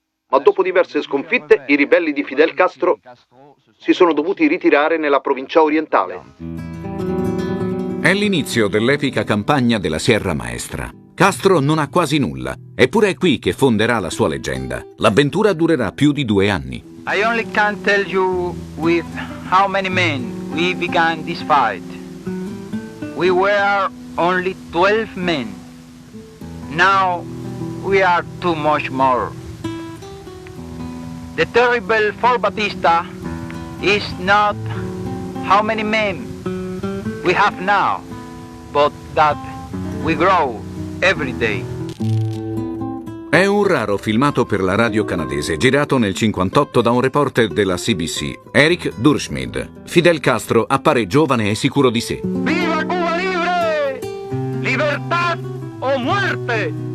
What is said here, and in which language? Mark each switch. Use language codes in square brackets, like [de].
[it] Ma dopo diverse sconfitte, i ribelli di Fidel Castro si sono dovuti ritirare nella provincia orientale. È l'inizio dell'epica campagna della Sierra Maestra. Castro non ha quasi nulla, eppure è qui che fonderà la sua leggenda. L'avventura durerà più di 2 anni. [en] I only can tell you with how many men we began this fight. We were only 12 men. Now we are too much more. The terrible for Batista is not how many men we have now, but that we grow every day. [it] È un raro filmato per la radio canadese, girato nel 1958 da un reporter della CBC, Eric Durschmid. Fidel Castro appare giovane e sicuro di sé. [es] ¡Viva Cuba libre! ¡Libertad o muerte!